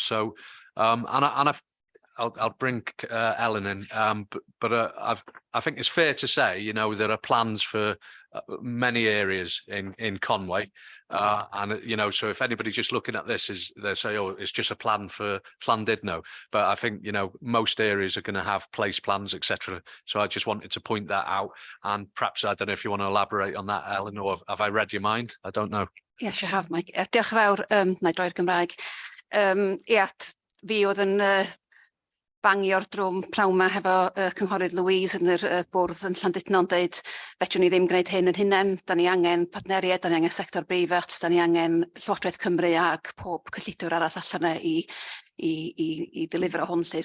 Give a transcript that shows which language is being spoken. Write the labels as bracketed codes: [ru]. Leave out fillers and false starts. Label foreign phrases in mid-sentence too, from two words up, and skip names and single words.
[en] So I'll bring Ellen in, but I think it's fair to say, there are plans for many areas in Conway, and so if anybody's just looking at this, they say, oh, it's just a plan for Llandudno, but I think most areas are going to have place plans, etc. So I just wanted to point that out, and perhaps I don't know if you want to elaborate on that, Ellen, or have I read your mind? I don't know. Yes, you have, Mike. [cy] Diolch yn fawr, na i droi'r Gymraeg. Fi oedd yn bangio'r drwm pnawn 'ma hefo cynghorydd Louise yn yr bwrdd yn Llandudno yn deud fedrwn ni ddim gwneud hyn yn hunain, da ni angen partneriaid, da ni angen sector breifat, da ni angen Llywodraeth Cymru ac pob cyllidwr arall allan yna i ddilifro hwn lly.